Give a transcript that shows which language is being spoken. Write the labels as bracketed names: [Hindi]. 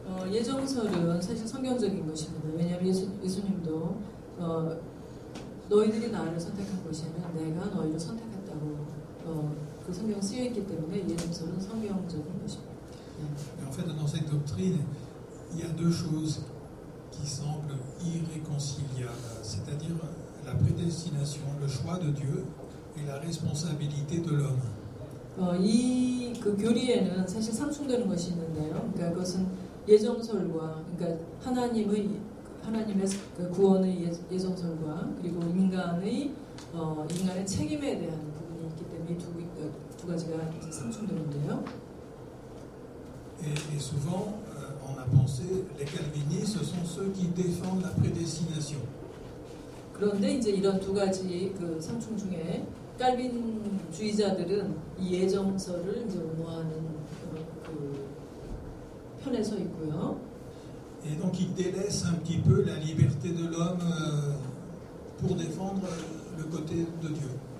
[Korean] 예정설은 사실 성경적인 것입니다. 왜냐하면 예수님도 너희들이 나를 선택한 것이 아니라 내가 너희를 선택했다고 그 성경 쓰여 있기 때문에 예정설은 성경적인 것입니다. [French] Mais en fait, dans cette doctrine, il y a deux choses qui semblent irréconciliables, c'est-à-dire la prédestination, le choix de Dieu et la responsabilité de l'homme. [Korean] 이 그 교리에는 사실 상충되는 것이 있는데요. 그러니까 그것은 예정설과 그러니까 하나님의 그 구원의 예정설과 그리고 인간의 책임에 대한 부분이 있기 때문에 두 가지가 이제 상충되는데요. [French] Et souvent, on a pensé, les calvinistes, ce sont ceux qui défendent la prédestination. [Korean] 그런데 이제 이런 두 가지 그 상충 중에 칼빈주의자들은 이 예정설을 이제 옹호하는 그 편에 서 있고요. [French] Et donc ils délaissent un petit peu la liberté de l'homme pour défendre le côté de Dieu.